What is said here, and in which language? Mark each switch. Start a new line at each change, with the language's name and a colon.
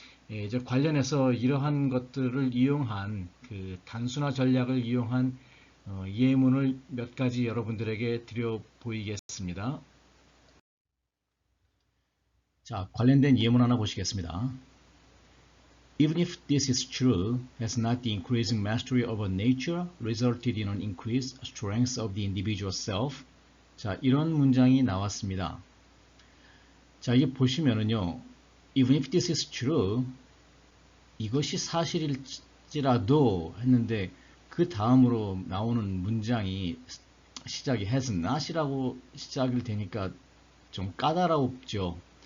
Korean: 이제 관련해서 이러한 것들을 이용한 그 단순화 전략을 이용한 예문을 몇 가지 여러분들에게 드려 보이겠습니다. 자, 관련된 예문 하나 보시겠습니다.
English: Even if this is true, has not the increasing mastery over nature resulted in an increased strength of the individual self?
Korean: 자, 이런 문장이 나왔습니다. 자, 이게 보시면은요,
English: even if this is true,
Korean: 이것이 사실일지라도 했는데 그 다음으로 나오는 문장이 시작이 has not이라고 시작이 되니까 좀 까다롭죠.